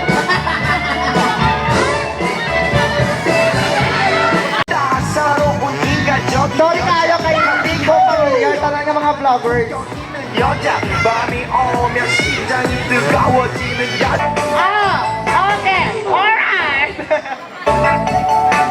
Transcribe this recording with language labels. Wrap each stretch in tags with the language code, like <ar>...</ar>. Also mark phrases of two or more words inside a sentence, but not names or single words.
<tl>Sorry kayo kay hindi ko familiar talaga mga vloggers.</tl> <ko>여자 밤이 오면 심장이 뜨거워지는 야</ko> <en>Ah! Okay! Alright!</en>